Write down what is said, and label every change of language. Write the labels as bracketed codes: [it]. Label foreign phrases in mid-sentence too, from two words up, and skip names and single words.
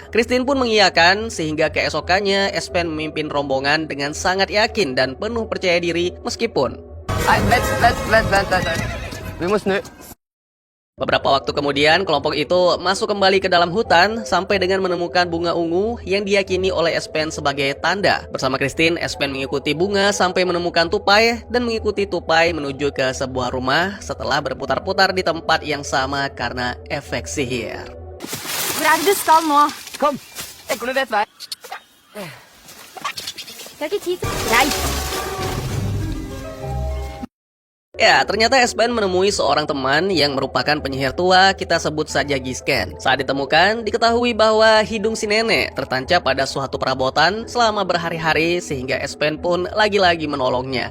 [id] Christine pun mengiyakan sehingga keesokannya Espen memimpin rombongan dengan sangat yakin dan penuh percaya diri meskipun beberapa waktu kemudian kelompok itu masuk kembali ke dalam hutan sampai dengan menemukan bunga ungu yang diyakini oleh Espen sebagai tanda. Bersama Christine, Espen mengikuti bunga sampai menemukan tupai dan mengikuti tupai menuju ke sebuah rumah setelah berputar-putar di tempat yang sama karena efek sihir. [no] Hvor er det du skal nå? Kom, jeg kunne rett vei. Jeg har ikke tid til deg. [id] Ya, ternyata Espen menemui seorang teman yang merupakan penyihir tua, kita sebut saja Gisken. Saat ditemukan, diketahui bahwa hidung si nenek tertancap pada suatu perabotan selama berhari-hari sehingga Espen pun lagi-lagi menolongnya.